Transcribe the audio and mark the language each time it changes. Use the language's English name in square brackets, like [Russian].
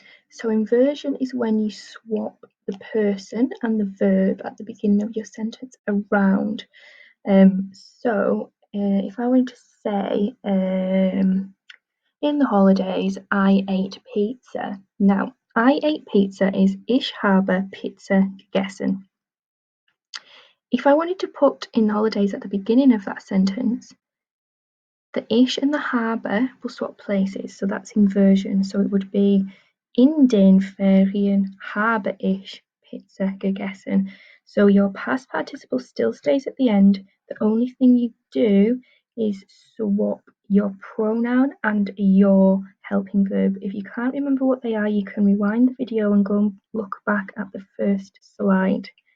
[English] So inversion is when you swap the person and the verb at the beginning of your sentence around. If I were to say, in the holidays, I ate pizza. Now, I ate pizza is [German] Ich habe Pizza gegessen. [English] If I wanted to put in the holidays at the beginning of that sentence, the ich and the habe will swap places, so that's inversion. So it would be [German] in den Ferien habe ich Pizza gegessen. [English] So your past participle still stays at the end. The only thing you do is swap your pronoun and your helping verb. If you can't remember what they are, you can rewind the video and go and look back at the first slide.